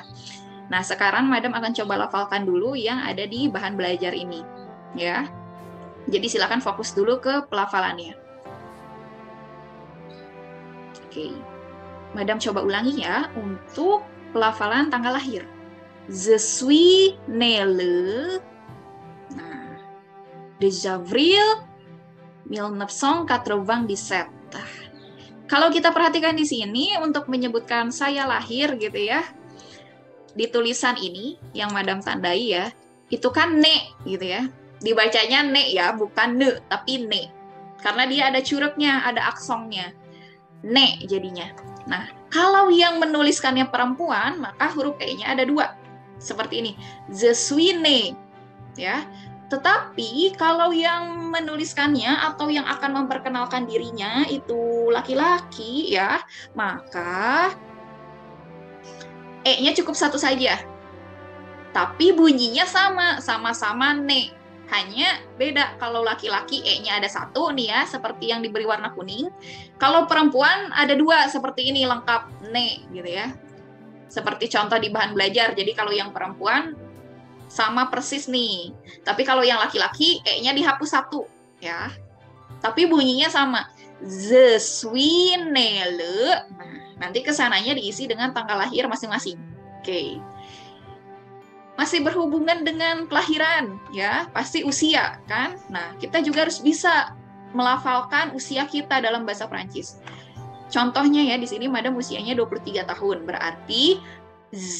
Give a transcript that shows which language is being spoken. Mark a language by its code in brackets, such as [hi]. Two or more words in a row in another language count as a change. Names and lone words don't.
[id] Nah, sekarang Madam akan coba lafalkan dulu yang ada di bahan belajar ini ya. Jadi silakan fokus dulu ke pelafalannya. Oke, Madam coba ulangi ya untuk pelafalan tanggal lahir. [fr] Je suis né le d'avril 1997. [id] Kalau kita perhatikan di sini untuk menyebutkan saya lahir gitu ya, di tulisan ini yang Madam tandai ya, itu kan ne gitu ya. Dibacanya ne ya, bukan ne, tapi ne. Karena dia ada curugnya, ada aksongnya. Ne jadinya. Nah, kalau yang menuliskannya perempuan, maka huruf E-nya ada 2. Seperti ini. [fr] Je suis né. [id] Ya. Tetapi kalau yang menuliskannya atau yang akan memperkenalkan dirinya itu laki-laki ya, maka E-nya cukup 1 saja. Tapi bunyinya sama-sama ne. Hanya beda, kalau laki-laki E-nya ada 1 nih ya, seperti yang diberi warna kuning. Kalau perempuan ada 2, seperti ini, lengkap, ne, gitu ya. Seperti contoh di bahan belajar, jadi kalau yang perempuan sama persis nih. Tapi kalau yang laki-laki, E-nya dihapus 1, ya. Tapi bunyinya sama. [fr] Je suis né le. [id] Nah, nanti kesananya diisi dengan tanggal lahir masing-masing. Oke. Masih berhubungan dengan kelahiran ya, pasti usia kan. Nah, kita juga harus bisa melafalkan usia kita dalam bahasa Prancis. Contohnya ya, di sini Madam usianya 23 tahun, berarti Z.